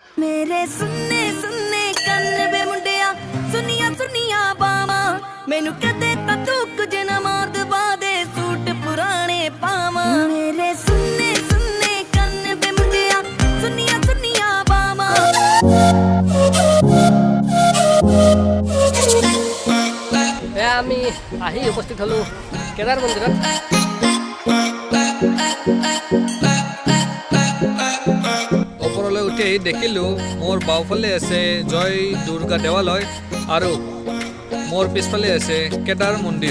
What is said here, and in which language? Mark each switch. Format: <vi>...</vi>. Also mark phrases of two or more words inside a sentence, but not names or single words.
<pa>ਮੇਰੇ ਸੁਨੇ ਸੁਨੇ ਕੰਨ ਵੇ ਮੁੰਡਿਆ ਸੁਣਿਆ ਸੁਣਿਆ ਬਾਵਾਂ ਮੈਨੂੰ ਕਦੇ ਤਾਂ ਤੂੰ ਕੁਝ ਨਾ ਮਾਰ ਦਵਾ ਦੇ ਸੂਟ ਪੁਰਾਣੇ ਪਾਵਾਂ ਮੇਰੇ ਸੁਨੇ ਸੁਨੇ ਕੰਨ ਵੇ ਮੁੰਡਿਆ ਸੁਣਿਆ ਸੁਣਿਆ ਬਾਵਾਂ</pa> <as>আমি আহি উপস্থিত হলো কেদার মন্দিৰত ওপৰলৈ উঠি আহি দেখিলোঁ মোৰ বাওঁফালে আছে জয় দুৰ্গা দেৱালয় আৰু মোৰ পিছফালে আছে কেদাৰ মন্দিৰ।</as>